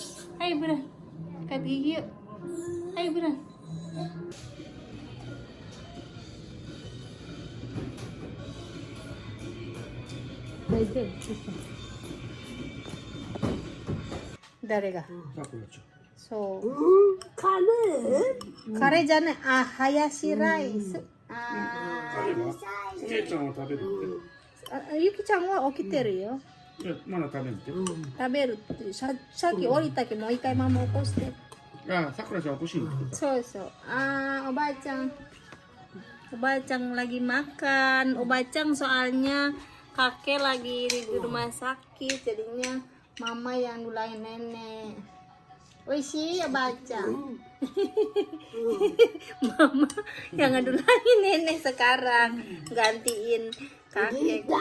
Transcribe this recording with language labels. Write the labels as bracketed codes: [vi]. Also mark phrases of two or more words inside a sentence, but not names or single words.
[id] Ayo bulan, sikat gigi yuk. Ayo bulan. Dari kah? [ja] そう、カレーじゃねハヤシライス. ゆきちゃんは起きてるよ. まだ食べるって。食べるってさっき降りたけどもう一回ママ起こして。あ、さくらちゃん起こしに来てた。そうそう。おばあちゃん [id] lagi makan. Obacang soalnya kakek lagi di rumah sakit jadinya mama yang nulain nenek. [ja] おいしいおばあちゃん. [id] Mama yang ngedulain nenek sekarang gantiin kakek.